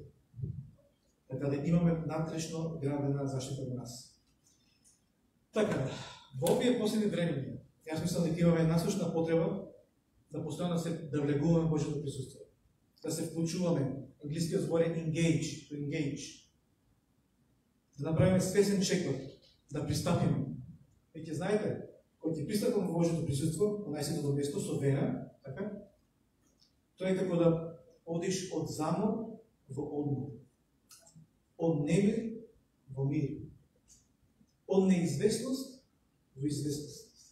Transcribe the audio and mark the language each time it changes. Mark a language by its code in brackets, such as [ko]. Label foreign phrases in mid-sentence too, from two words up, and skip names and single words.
[mk] Така да имаме натрешно градена заштита во нас. Така, во овие последни времени, јас мислам дека имаме насушна потреба да постојано да влегуваме Божјото присуство. Да се вклучуваме, англискиот збор е [en] engage, to engage. [mk] Да направиме свесен чекор, да пристапиме. Веќе знаете, кога ќе пристапиме во Божјото присуство, во најсветото место со вера, така? Тоа е како да одиш од замор во одмор, од немир во мир, од неизвестност во известност.